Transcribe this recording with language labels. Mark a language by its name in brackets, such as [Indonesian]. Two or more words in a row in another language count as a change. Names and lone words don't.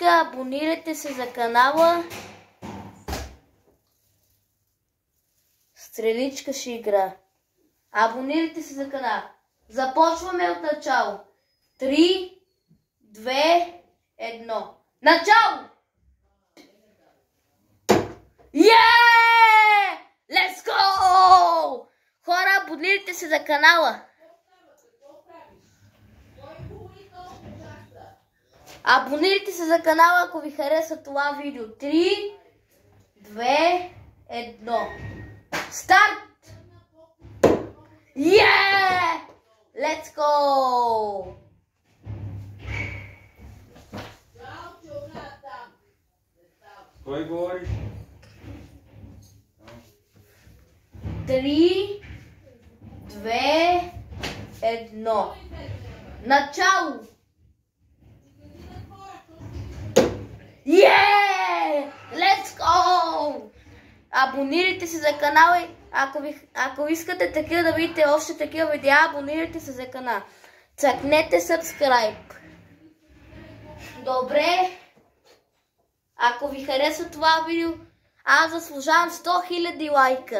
[Bulgarian] Абонирайте се за канала. Стреличка ще игра. Абонирайте се за канала. Започваме от начало. 3, 2, 1. Начало! [English] Yeah! Let's go! [Bulgarian] Хора, абонирайте се за канала. Абонирайте се за канала, ако ви хареса това видео. 3, 2, 1. Старт! [English] Yeah! Let's go! [Bulgarian] Кой говори? 3, 2, 1. Начало! [English] Yeah! Let's go! [Bulgarian] Абонирайте се за канала и ако искате такива да видите още такива видеа, абонирайте се за канала. Цъкнете subscribe. Добре. Ако ви харесва това видео, аз заслужавам 100 000 лайка.